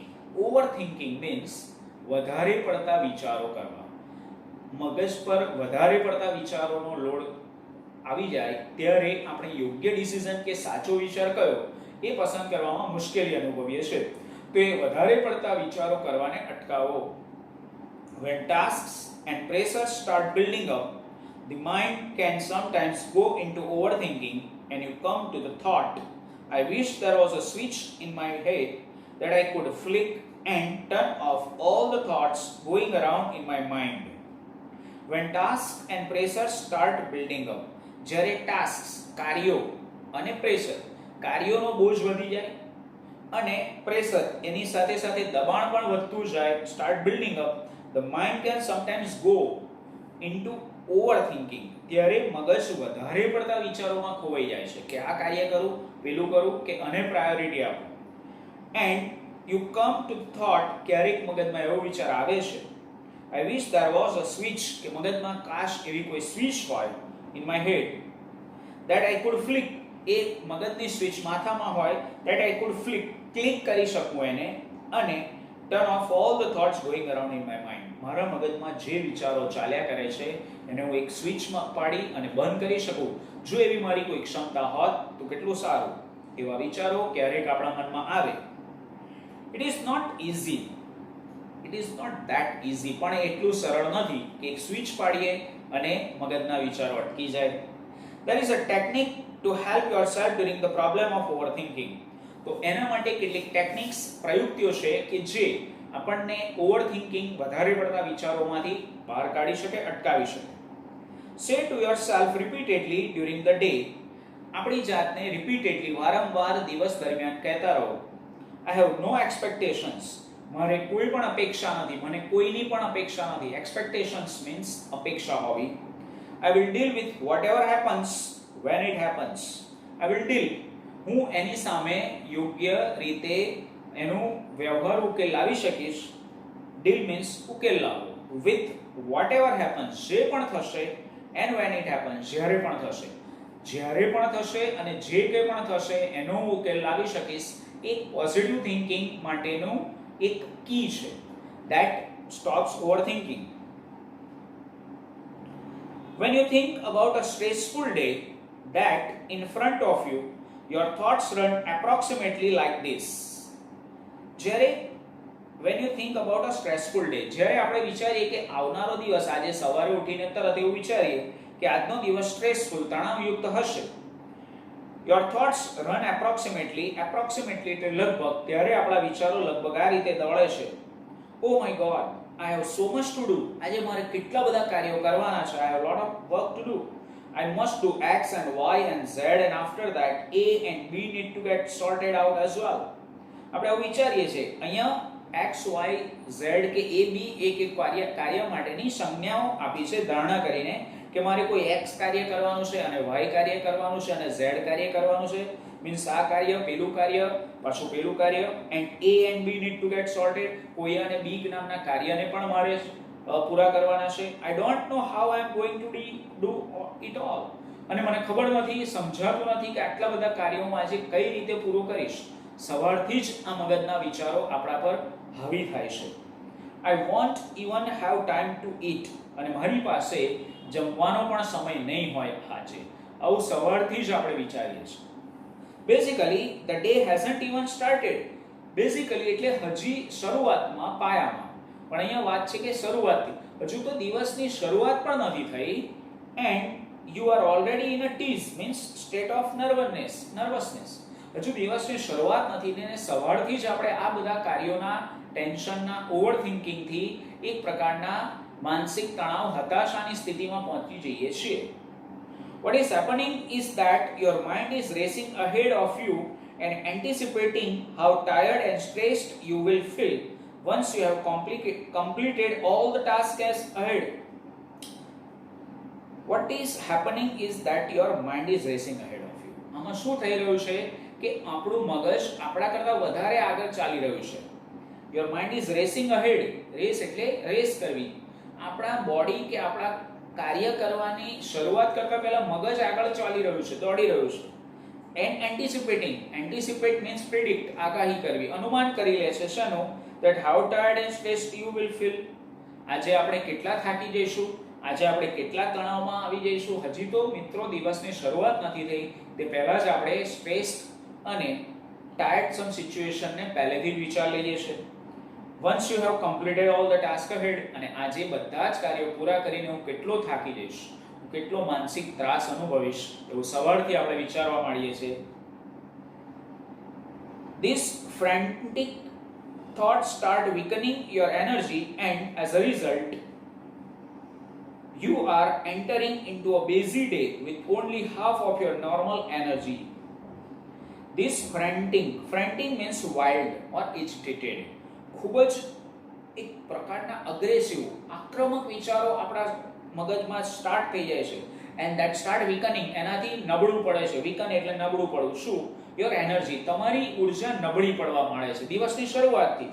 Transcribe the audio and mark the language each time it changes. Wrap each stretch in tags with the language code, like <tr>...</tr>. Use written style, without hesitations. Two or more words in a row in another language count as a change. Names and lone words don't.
<en>over thinking means</en> <gu>વધારે પડતા વિચારો કરવા. મગજ પર વધારે પડતા વિચારોનો લોડ આવી જાય ત્યારે આપણે યોગ્ય ડિસિઝન કે સાચો વિચાર કયો એ પસંદ કરવામાં મુશ્કેલી અનુભવીએ છીએ. તો એ વધારે પડતા વિચારો કરવાને અટકાવો.</gu> <en>When tasks and pressures start building up, the mind can sometimes go into overthinking and you come to the thought, I wish there was a switch in my head that I could flick and turn off all the thoughts going around in my mind. When tasks and pressures start building up,</en> <gu>જ્યારે ટાસ્ક્સ, કાર્યો અને પ્રેશર, કાર્યોનો બોજ વધી જાય અને પ્રેશર એની સાથે સાથે દબાણ પણ વધતું જાય,</gu> <en>start building up, the mind can sometimes go into overthinking.</en> <gu>ત્યારે મગજ વધારે પડતા વિચારોમાં ખોવાઈ જાય છે કે આ કાર્ય કરું, પેલું કરું કે આને પ્રાયોરિટી આપું.</gu> <en>and you come to thought,</en> <gu>ક્યારેક મગજમાં એવો વિચાર આવે છે,</gu> <en>I wish there was a switch,</en> <gu>કે મગજમાં કાશ એવી કોઈ સ્વિચ હોય</gu> <en>in my head that I could flick,</en> <gu>એ મગજની સ્વિચ માથામાં હોય,</gu> <en>that I could flick,</en> <gu>ક્લિક કરી શકું એને અને</gu> <en>turn off all the thoughts going around in my mind.</en> <gu>મારા મગજમાં જે વિચારો ચાલ્યા કરે છે એને હું એક સ્વિચમાં પાડી અને બંધ કરી શકું. જો એવી મારી કોઈ ક્ષમતા હોત તો કેટલું સારું. એવા વિચારો ક્યારેક આપણા મનમાં આવે.</gu> <en>It is not easy. It is not that easy.</en> <gu>પણ એટલું સરળ નથી કે એક સ્વિચ પાડીએ અને મગજના વિચારો અટકી જાય.</gu> <en>There is a technique to help yourself during the problem of overthinking.</en> <gu>તો એના માટે કેટલીક ટેકનિક્સ, પ્રયુક્તિઓ છે કે જે આપણને ઓવરથિંકિંગ, વધારે પડતા વિચારોમાંથી બહાર કાઢી શકે, અટકાવી શકે.</gu> <en>Say to yourself repeatedly during the day,</en> <gu>આપણી જાતને રિપીટેડલી, વારંવાર દિવસ દરમિયાન કહેતા રહો,</gu> <en>I have no expectations.</en> <gu>મારે કોઈ પણ અપેક્ષા નથી, મને કોઈની પણ અપેક્ષા નથી.</gu> <en>expectations means</en> <gu>અપેક્ષા હોવી.</gu> <en>I will deal with whatever happens when it happens. I will deal,</en> <gu>હું એની સામે યોગ્ય રીતે એનો વ્યવહાર ઉકેલ લાવી શકીશ.</gu> <en>Deal means</en> <gu>ઉકેલ લાવવો.</gu> <en>With whatever happens,</en> <gu>જે પણ થશે</gu> <en>and when it happens,</en> <gu>જ્યારે પણ થશે અને જે કંઈ પણ થશે એનો હું ઉકેલ લાવી શકીશ, એક</gu> <en>positive thinking</en> <gu>માટેનું એક કી છે.</gu> <en>that stops overthinking. When you think about a stressful day that in front of you, your thoughts run approximately like this. જ્યારે when you think about a stressful day,</en> <gu>જ્યારે આપણે વિચારીએ કે આવનારો દિવસ, આજે સવારે ઉઠીને તરત એવું વિચારીએ કે આજનો દિવસ સ્ટ્રેસફુલ, તણાવયુક્ત હશે.</gu> <en>Your thoughts run approximately</en> <gu>એટલે લગભગ, ત્યારે આપણા વિચારો લગભગ આ રીતે દોડે છે.</gu> <en>Oh my God, I have so much to do.</en> <gu>આજે મારે કેટલા બધા કાર્યો કરવાના છે.</gu> <en>I have a lot of work to do. I must do X and Y and Z, and after that A and B need to get sorted out as well.</en> <gu>આપણે આવું વિચારીએ છીએ. અહીંયા X, Y, Z કે A, B એક કાર્ય માટેની સંજ્ઞાઓ આપી છે ધારણા કરીને કે મારે કોઈ X કાર્ય કરવાનું છે અને Y કાર્ય કરવાનું છે અને Z કાર્ય કરવાનું છે.</gu> <en>મીન્સ</en> <gu>આ કાર્ય, પેલું કાર્ય, પાછું પેલું કાર્ય,</gu> <en>એન્ડ A and B need to get sorted.</en> <gu>કોઈ અને B નામના કાર્યને પણ મારે પૂરા કરવાના છે.</gu> <en>I don't know how I am going to do it all.</en> <gu>અને મને ખબર નથી, સમજાતું નથી કે આટલા બધા કાર્યોમાં આજે કઈ રીતે પૂરું કરીશ. સવારથી જ આ મગજના વિચારો આપણા પર હાવી થાય છે.</gu> <en>I won't even have time to eat.</en> <gu>અને મારી પાસે જમવાનો પણ સમય નહીં હોય આજે. આવું સવારથી જ આપણે વિચારીએ છીએ.</gu> <en>Basically, the day hasn't even started.</en> <gu>Basically એટલે હજી શરૂઆતમાં, પાયામાં. પણ અહીંયા વાત છે કે શરૂઆતથી, હજુ તો દિવસની શરૂઆત પણ નથી થઈ.</gu> <en>And you are already in a tease, means state of nervousness.</en> <gu>હજુ દિવસની શરૂઆત નથી ને સવારથી જ આપણે આ બધા કાર્યોના ટેન્શનના, ઓવરથિંકિંગથી એક પ્રકારના માનસિક તણાવ, હતાશાની સ્થિતિમાં પહોંચી જઈએ છીએ.</gu> <en>What is happening is that your mind is racing ahead of you and anticipating how tired and stressed you will feel once you have completed all the tasks ahead. What is happening is that your mind is racing ahead of you.</en> <gu>આમાં શું થઈ રહ્યું છે કે આપણું મગજ આપણા કરતા વધારે આગળ ચાલી રહ્યું છે.</gu> <en>Your mind is racing ahead.</en> <gu>રેસ એટલે રેસ કરવી. આપણા બોડી કે આપણા કાર્ય કરવાની શરૂઆત કરતા પહેલા મગજ આગળ ચાલી રહ્યું છે, દોડી રહ્યું છે.</gu> <en>and anticipate means predict,</en> <gu>આગાહી કરવી, અનુમાન કરી લે છે શેનું?</gu> <en>that how tired and stressed you will feel.</en> <gu>આજે આપણે કેટલા થાકી જઈશું, આજે આપણે કેટલા તણાવમાં આવી જઈશું. હજી તો મિત્રો દિવસની શરૂઆત નથી થઈ, તે પહેલા જ આપણે સ્ટ્રેસ અને ટાયર્ડસમ સિચ્યુએશનને પહેલેથી જ વિચાર લઈએ છીએ.</gu> <en>Once you have completed all the tasks ahead,</en> <gu>અને આજે બધા જ કાર્યો પૂરા કરીને હું કેટલો થાકી જઈશ, હું કેટલો માનસિક ત્રાસ અનુભવીશ, એવું સવારથી આપણે વિચારવા માંડીએ છીએ.</gu> <en>This frantic thoughts start weakening your energy, and as a result you are entering into a busy day with only half of your normal energy. This frantic means wild or agitated.</en> <gu>ખૂબ જ એક પ્રકારના અગ્રેસિવ, આક્રમક વિચારો આપણા મગજમાં સ્ટાર્ટ થઈ જાય છે.</gu> <en>and that start weakening,</en> <gu>એનાથી નબળું પડે છે. વીકન એટલે નબળું પડવું. શું?</gu> <en>your energy,</en> <gu>તમારી ઉર્જા નબળી પડવા માંડે છે દિવસની શરૂઆતથી જ.</gu>